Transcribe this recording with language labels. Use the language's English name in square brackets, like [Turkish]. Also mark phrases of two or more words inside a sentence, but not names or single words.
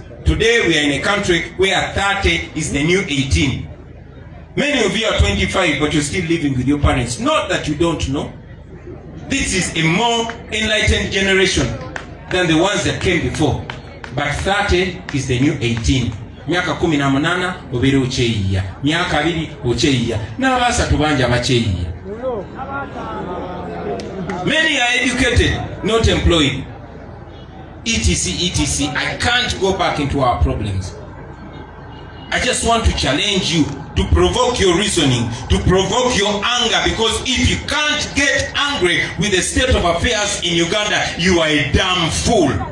[English] Today we are in a country where 30 is the new 18. Many of you are 25, but you're still living with your parents. Not that you don't know. This is a more enlightened generation than the ones that came before. But 30 is the new 18. [Ganda] Miaka 18 obere ocheyiya. Miaka 2 ocheyiya. N'abasatu bangi abacheyiya. [English] Many are educated, not employed. etc. I can't go back into our problems. I just want to challenge you to provoke your reasoning, to provoke your anger, because if you can't get angry with the state of affairs in Uganda, you are a damn fool.